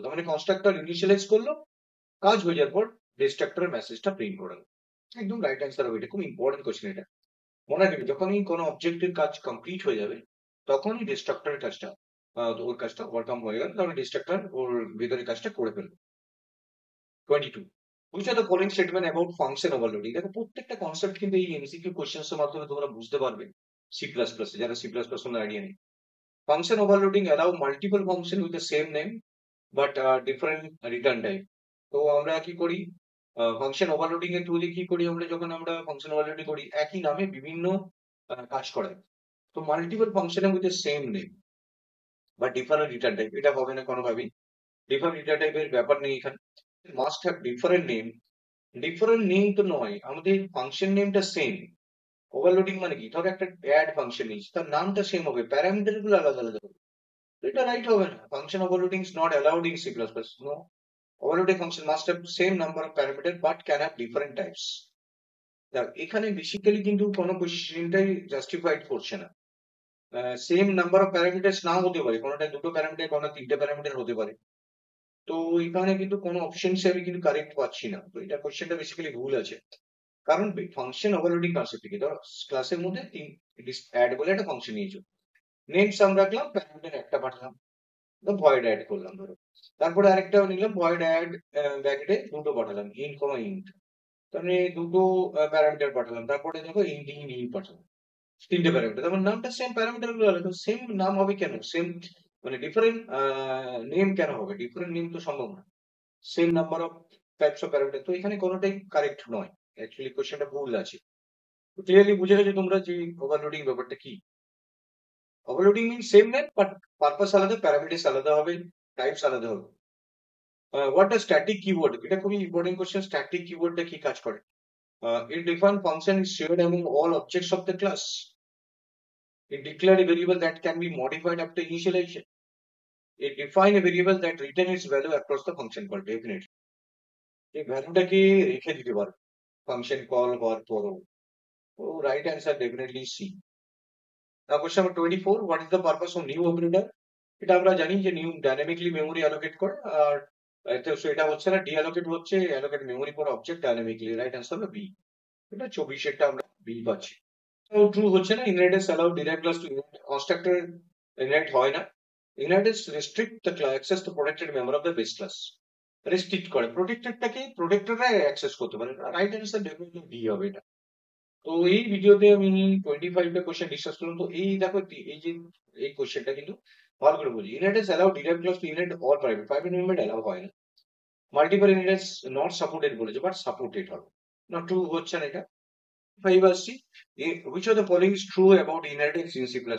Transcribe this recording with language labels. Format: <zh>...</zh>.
<bn>তার মানে constructor initialise করলো, কাজ হয়ে যাওয়ার পর ডিস্ট্রাক্টরের মেসেজটা প্রিন্ট করালো। একদম রাইট অ্যান্সার হবে। এটা খুব ইম্পর্টেন্ট কোশ্চেন। এটা মনে রাখবে, যখনই কোনো অবজেক্টের কাজ কমপ্লিট হয়ে যাবে, তখনই ডিস্ট্রাক্টরের কাজটা, ওর কাজটা ওভারকাম হয়ে গেল, তাহলে ডিস্ট্রাক্টর ওর ভিতরে কাজটা করে ফেলবে।</bn> <en>22, which are the following statement about function overloading?</en> <bn>দেখো প্রত্যেকটা কনসেপ্ট কিন্তু এই এমসিকিউ কোশ্চেন্স এর মাধ্যমে তোমরা বুঝতে পারবে। সি প্লাস প্লাস যারা সি প্লাস প্লাস কোনো আইডিয়া নেই,</bn> <en>function overloading allow multiple function with the same name but different return type.</en> <bn>তো আমরা কি করি, ফাংশন ওভারলোডিং এর থ্রু দিয়ে কি করি আমরা, যখন আমরা ফাংশন ওভারলোডিং করি একই নামে বিভিন্ন কাজ করাই। তো মাল্টিপল ফাংশনের মধ্যে সেম নেম বা ডিফারেন্ট রিটার্ন টাইপ, এটা হবে না কোনোভাবেই। ডিফারেন্ট রিটার্ন টাইপের ব্যাপার নেই এখানে। Must have different name. Different name তো নয়, আমাদের ফাংশন নেমটা সেম। ওভারলোডিং মানে কি, ধরো একটা অ্যাড ফাংশন নিয়েছি, তার নামটা সেম হবে, প্যারামিটার গুলো আলাদা আলাদা হবে। এটা রাইট হবে না।</bn> <en>Function overloading is not allowed in C++. No. Overloading function must have same number of parameters but can have different types.</en> <bn>এখানে বেসিক্যালি কিন্তু কোনো কোশ্চেনটাই জাস্টিফাইড করছে না। সেম নাম্বার অফ প্যারামিটার্স নাও হতে পারে, কোনোটা দুটো প্যারামিটার, কোনোটা তিনটে প্যারামিটার হতে পারে। তো এখানে কিন্তু কোনো অপশনস আমি কিন্তু কারেক্ট পাচ্ছি না, তো এটা কোশ্চেনটা বেসিক্যালি ভুল আছে। কারণ ফাংশন ওভারলোডিং কনসেপ্ট থেকে ধর ক্লাসের মধ্যে অ্যাড বলে একটা ফাংশন নিয়েছো, নেম সাম রাখলাম, প্যারামিটার একটা পাঠালাম, তো ভয়েড অ্যাড করলাম ধরো, তারপরে আরেকটা নিলাম ভয়েড অ্যাড, ব্র্যাকেটে দুটো পাঠালাম, ইন কমা ইন্ট, তাহলে দুটো প্যারামিটার পাঠালাম, তারপরে দেখো ইন্ট ইন ইন পাঠালাম, তিনটে প্যারামিটার, তারপর নামটা সেম, প্যারামিটার গুলো আলাদা, সেম নাম হবে কেন, সেম মানে ডিফারেন্ট নেম কেন হবে, ডিফারেন্ট নেম তো সম্ভব না, same number of types of parameter, তো এখানে কোনোটাই কারেক্ট নয়, অ্যাকচুয়ালি কোশ্চেনটা ভুল আছে। ক্লিয়ারলি বুঝে গেছো তোমরা যে ওভারলোডিং ব্যাপারটা কি? Overloading mean same name but purpose আলাদা, প্যারামিটার্স আলাদা হবে, টাইপস আলাদা হবে।</bn> <en>what a static keyword,</en> <bn>এটা খুবই ইম্পর্টেন্ট কোশ্চেন, স্ট্যাটিক কিওয়ার্ডটা কি কাজ করে?</bn> <en>It define function is shared among all objects of the class. It declare a variable that can be modified after initialization. It define a variable that retain its value across the function call, definitely.</en> <bn>এই ভ্যালুটাকে রেখে দিতে পারো function call হওয়ার পরও। তো right answer definitely C.</bn> <en>Now question number 24, what is the purpose of new operator?</en> <bn>এটা আমরা জানি যে নিউ ডাইনামিকলি মেমোরি অ্যালোকেট করে, আর এটা হচ্ছে না, ডিঅ্যালোকেট হচ্ছে allocate memory for object dynamically, right answer হবে বি। এটা 24 এরটা আমরা বি পাচ্ছি। তো ট্রু হচ্ছে না,</bn> <en>inheritance allow derived class to inherit,</en> <bn>constructor inherit হয় না।</bn> <en>inheritance restrict the access to protected member of the base class,</en> <bn>restrict করে, প্রোটেক্টেডটাকে প্রোটেক্টররা অ্যাক্সেস করতে পারে, রাইট অ্যান্সার ডেফিনেটলি ডি হবে এটা। তো এই ভিডিওতে আমি 25টা কোশ্চেন ডিসকাস করলাম। তো এই দেখো এই যে এই কোশ্চেনটা কিন্তু ভালো করে বুঝি,</bn> <en>inheritance allow derived class to inherit all private,</en> <bn>private member allow হয় না। মাল্টিপল ইনহেরিটেন্স নট সাপোর্টেড বলেছে, বাট সাপোর্টেড হবে না, ট্রু হচ্ছে না এটা।</bn> <en>5 আসছি, which of the following is true about inheritance in C++?</en>